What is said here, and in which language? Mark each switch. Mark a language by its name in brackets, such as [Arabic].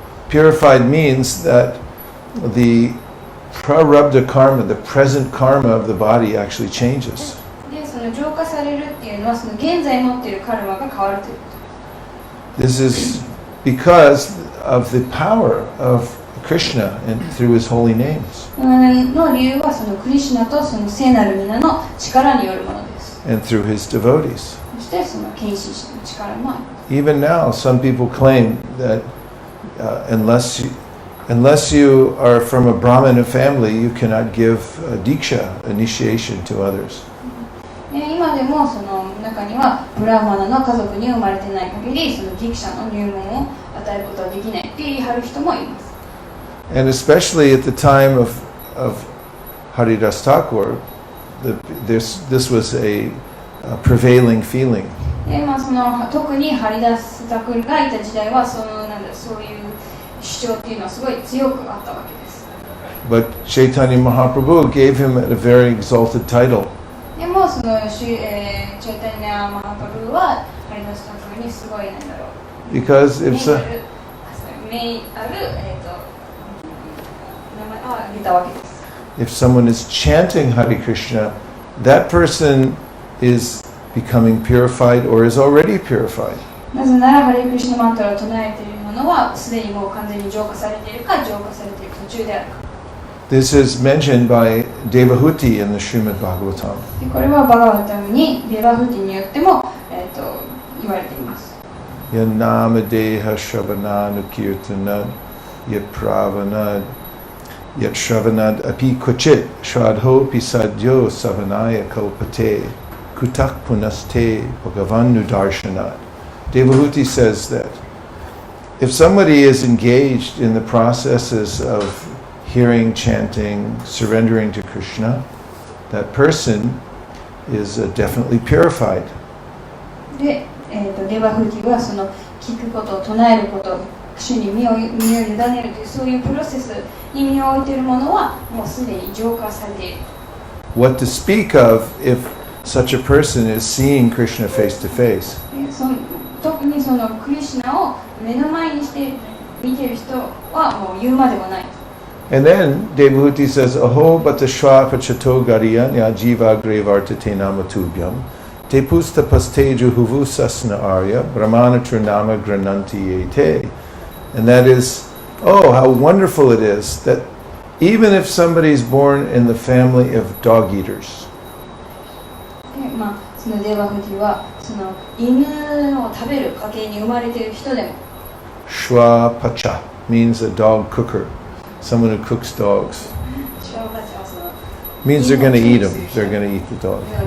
[English] Purified means that the prarabdha karma, the present karma of the body actually changes. [Japanese] で、その浄化されるっていうのはその現在持っているカルマが変わるということ。 [English] This is because of the power of Krishna and through his holy names. [Japanese] の理由はそのクリシュナとその聖なる皆の力によるものです。 [English] And through his devotees. [Japanese] そしてその献身者の力もある。 [English] Even now, some people claim that unless you are from a Brahmana family, you cannot give diksha, initiation to others. [Japanese] 今でもその中にはブラーマナの家族に生まれてない限りそのディクシャの入門を与えることはできないって言い張る人もいます。 [English] And especially at the time of Haridasa Thakura, this was a prevailing feeling. [Japanese] でその特にハリダスタクルがいた時代はそういう主張っていうのはすごい強くあったわけです。 [English] But Chaitanya Mahaprabhu gave him a very exalted title. [Japanese] でもそのチェイタニア・マハプルはハリダスタクルにすごいなんだろう。 [English] Because if so, [Japanese] 名ある名前を挙げたわけです。 [English] if someone is chanting Hare Krishna, that person is becoming purified or is already purified. [Japanese] なぜならハレクリシュナマントラを唱えているものはすでにもう完全に浄化されているか浄化されている途中であるか。 [English] This is mentioned by Devahuti in the Srimad Bhagavatam. [Japanese] でこれはバガワタムにデバフティによっても、言われています。 [Sanskrit] Yanama deha shravananu kirtanad yat pravanad yat shravanad api kochit shradho pisadyo savanaya kalpate kutak punaste bhagavannu darshanat. [English] Devahuti says that if somebody is engaged in the processes of hearing, chanting, surrendering to Krishna, that person is definitely purified. [Japanese] で、デバフティはその聞くこと、唱えること、主に身を委ねるというそういうプロセスに身を置いているものはもうすでに浄化されている。 [English] What to speak of if such a person is seeing Krishna face to face? [Japanese] 特にそのクリシュナを目の前にして見ている人はもう言うまでもない。 [English] And then Devahuti says, [Sanskrit] Aho batashva pachato gariyanya jiva grevartate namatubhyam te pusta pasteju huvu sasna arya brahmanatra nama grananti ete. [English] And that is, oh, how wonderful it is that even if somebody is born in the family of dog eaters, [Japanese] そのデバフティはその犬を食べる家系に生まれている人でも [English] Shwa pacha means a dog cooker, someone who cooks dogs. Means they're going to eat them. They're going to eat the dog.